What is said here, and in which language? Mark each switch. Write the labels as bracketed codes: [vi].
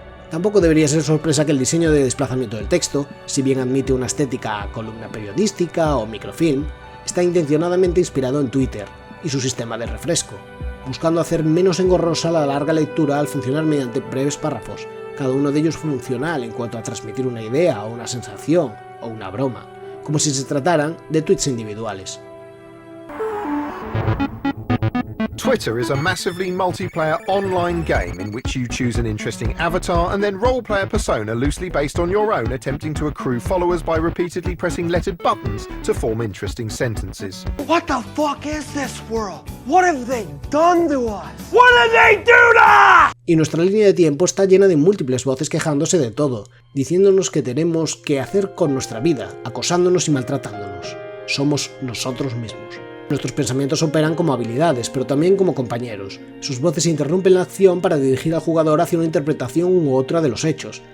[es] Tampoco debería ser sorpresa que el diseño de desplazamiento del texto, si bien admite una estética a columna periodística o microfilm, está intencionadamente inspirado en Twitter y su sistema de refresco, buscando hacer menos engorrosa la larga lectura al funcionar mediante breves párrafos, cada uno de ellos funcional en cuanto a transmitir una idea o una sensación o una broma, como si se trataran de tweets individuales. [en] Twitter is a massively multiplayer online game in which you choose an interesting avatar and then roleplay a persona loosely based on your own, attempting to accrue followers by repeatedly pressing lettered buttons to form interesting sentences. What the fuck is this world? What have they done to us? What did they do to us? [es] Y nuestra línea de tiempo está llena de múltiples voces quejándose de todo, diciéndonos que tenemos que hacer con nuestra vida, acosándonos y maltratándonos. Somos nosotros mismos. Nuestros pensamientos operan como habilidades, pero también como compañeros. Sus voces interrumpen la acción para dirigir al jugador hacia una interpretación u otra de los hechos.